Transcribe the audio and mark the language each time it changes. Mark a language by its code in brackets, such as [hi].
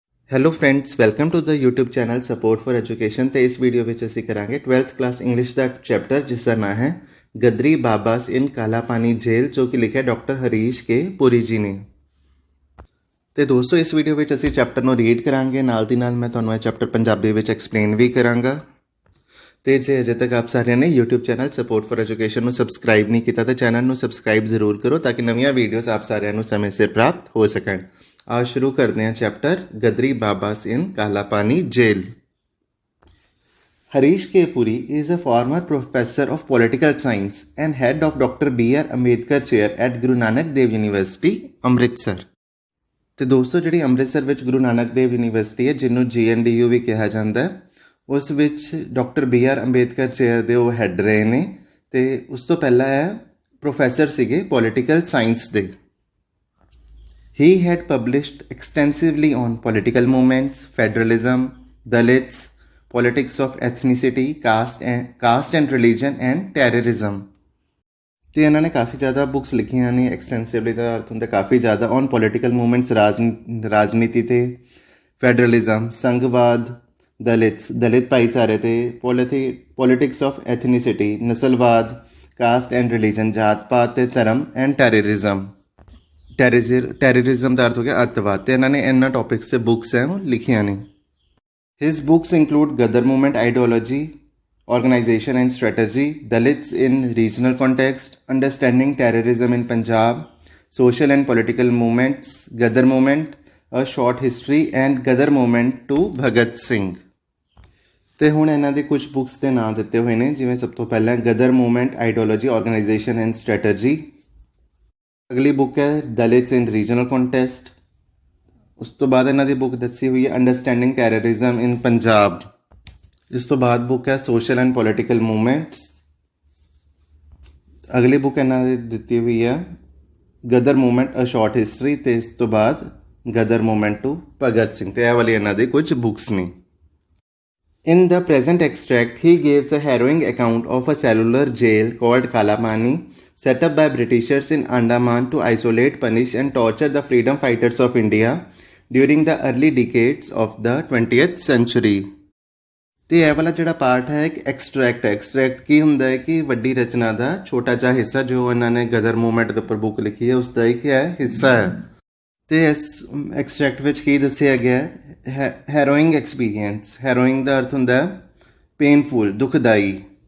[en] Hello friends, welcome to the YouTube channel support for education. [hi] तो इस video में [pa] ਅਸੀਂ ਕਰਾਂਗੇ 12th क्लास इंग्लिश ਦਾ ਚੈਪਟਰ ਜਿਸ ਦਾ ਨਾਮ ਹੈ ਗਦਰੀ ਬਾਬਾਸ ਇਨ ਕਾਲਾ ਪਾਣੀ ਜੇਲ੍ਹ, ਜੋ ਕਿ ਲਿਖਿਆ ਡਾਕਟਰ ਹਰੀਸ਼ ਕੇ ਪੁਰੀ ਜੀ ਨੇ। ਤੇ ਦੋਸਤੋ, ਇਸ ਵੀਡੀਓ ਵਿੱਚ ਅਸੀਂ ਚੈਪਟਰ ਨੂੰ ਰੀਡ ਕਰਾਂਗੇ, ਨਾਲ ਦੀ ਨਾਲ ਮੈਂ ਤੁਹਾਨੂੰ ਇਹ ਚੈਪਟਰ ਪੰਜਾਬੀ ਵਿੱਚ ਐਕਸਪਲੇਨ ਵੀ ਕਰਾਂਗਾ। ਤੇ ਜੇ ਅਜੇ ਤੱਕ ਆਪ ਸਾਰਿਆਂ ਨੇ YouTube channel support for education ਨੂੰ ਸਬਸਕ੍ਰਾਈਬ ਨਹੀਂ ਕੀਤਾ ਤਾਂ ਚੈਨਲ ਨੂੰ ਸਬਸਕ੍ਰਾਈਬ ਜ਼ਰੂਰ ਕਰੋ ਤਾਂ ਕਿ ਨਵੀਆਂ ਵੀਡੀਓਜ਼ ਆਪ ਸਾਰਿਆਂ ਨੂੰ ਸਮੇਂ ਸਿਰ ਪ੍ਰਾਪਤ ਹੋ ਸਕਣ। [hi] आज शुरू करते हैं चैप्टर गदरी बाबास इन काला पानी जेल। [en] Harish K Puri is a former professor of political science and head of Dr. B.R. Ambedkar chair at Guru Nanak Dev University, Amritsar. [pa] ਤੇ ਦੋਸਤੋ, ਜਿਹੜੀ ਅੰਮ੍ਰਿਤਸਰ ਵਿੱਚ ਗੁਰੂ ਨਾਨਕ ਦੇਵ ਯੂਨੀਵਰਸਿਟੀ ਹੈ, ਜਿਹਨੂੰ GNDU ਵੀ ਕਿਹਾ ਜਾਂਦਾ, ਉਸ ਵਿੱਚ ਡਾਕਟਰ B.R. ਅੰਬੇਦਕਰ ਚੇਅਰ ਦੇ ਉਹ ਹੈੱਡ ਰਹੇ ਨੇ। ਤੇ ਉਸ ਤੋਂ ਪਹਿਲਾਂ ਇਹ ਪ੍ਰੋਫੈਸਰ ਸੀਗੇ ਪੋਲੀਟੀਕਲ ਸਾਇੰਸ ਦੇ। [en] He had published extensively on political movements, federalism, Dalits, politics of ethnicity, caste and religion and terrorism। [pa] ਤੇ ਇਹਨਾਂ ਨੇ ਕਾਫੀ ਜ਼ਿਆਦਾ ਬੁੱਕਸ ਲਿਖੀਆਂ ਨੇ। ਐਕਸਟੈਂਸਿਵਲੀ ਦਾ ਅਰਥ ਹੁੰਦਾ ਕਾਫੀ ਜ਼ਿਆਦਾ। [en] on political movements, [pa] ਰਾਜਨੀਤੀ ਤੇ, ਫੈਡਰਲਿਜ਼ਮ, ਸੰਘਵਾਦ, ਦਲਿਤ ਭਾਈਚਾਰੇ ਤੇ, [en] politics of ethnicity, [pa] ਨਸਲਵਾਦ, [en] caste and religion, [pa] ਜਾਤ ਪਾਤ ਤੇ ਧਰਮ, [en] And terrorism. [pa] ਟੈਰਰਿਜ਼ਮ ਦਾ ਅਰਥ ਹੋ ਗਿਆ ਅੱਤਵਾਦ। ਤੇ ਇਹਨਾਂ ਨੇ ਇਹਨਾਂ ਟੌਪਿਕਸ 'ਤੇ ਬੁੱਕਸ ਹੈ ਉਹ ਲਿਖੀਆਂ ਨੇ। [en] His books include Gadar movement ideology, organization and strategy, Dalits in regional context, understanding terrorism in Punjab, social and political movements, Gadar movement, a short history, and Gadar movement to Bhagat Singh। [pa] ਤੇ ਹੁਣ ਇਹਨਾਂ ਦੇ ਕੁਝ books ਦੇ ਨਾਂ ਦਿੱਤੇ ਹੋਏ ਨੇ, ਜਿਵੇਂ ਸਭ ਤੋਂ ਪਹਿਲਾਂ ਗਦਰ movement ideology, organisation and strategy. ਅਗਲੀ ਬੁੱਕ ਹੈ ਦਲਿਤਸ ਇਨ ਰੀਜਨਲ ਕੰਟੈਸਟ। ਉਸ ਤੋਂ ਬਾਅਦ ਇਹਨਾਂ ਦੀ ਬੁੱਕ ਦੱਸੀ ਹੋਈ ਹੈ ਅੰਡਰਸਟੈਂਡਿੰਗ ਟੈਰਰਿਜ਼ਮ ਇਨ ਪੰਜਾਬ। ਇਸ ਤੋਂ ਬਾਅਦ ਬੁੱਕ ਹੈ ਸੋਸ਼ਲ ਐਂਡ ਪੋਲੀਟੀਕਲ ਮੂਵਮੈਂਟਸ। ਅਗਲੀ ਬੁੱਕ ਇਹਨਾਂ ਦੀ ਦਿੱਤੀ ਹੋਈ ਹੈ ਗਦਰ ਮੂਵਮੈਂਟ ਅ ਸ਼ਾਰਟ ਹਿਸਟਰੀ। ਅਤੇ ਇਸ ਤੋਂ ਬਾਅਦ ਗਦਰ ਮੂਵਮੈਂਟ ਟੂ ਭਗਤ ਸਿੰਘ। ਅਤੇ ਇਹ ਵਾਲੀ ਇਹਨਾਂ ਦੀ ਕੁਝ ਬੁੱਕਸ ਨੇ। [en] In the present extract, he gives a harrowing account of a cellular jail called Kalapani, set up by Britishers in Andaman to isolate, punish and torture the freedom fighters of India during the early decades of the 20th century। [pa] ਤੇ ਇਹ ਵਾਲਾ ਜਿਹੜਾ part ਹੈ ਇੱਕ extract ਹੈ। Extract ਕੀ ਹੁੰਦਾ ਹੈ ਕਿ ਵੱਡੀ ਰਚਨਾ ਦਾ ਛੋਟਾ ਜਿਹਾ ਹਿੱਸਾ, ਜੋ ਇਹਨਾਂ ਨੇ ਗਦਰ ਮੂਵਮੈਂਟ ਦੇ ਉੱਪਰ ਬੁੱਕ ਲਿਖੀ ਹੈ, ਉਸ ਦਾ ਇੱਕ ਹਿੱਸਾ ਹੈ। ਤੇ ਇਸ ਐਕਸਟਰੈਕਟ ਵਿੱਚ ਕੀ ਦੱਸਿਆ ਗਿਆ ਹੈ? [en] Harrowing experience. [pa] ਹੈਰੋਇੰਗ ਦਾ ਅਰਥ ਹੁੰਦਾ ਪੇਨਫੁਲ, ਦੁਖਦਾਈ।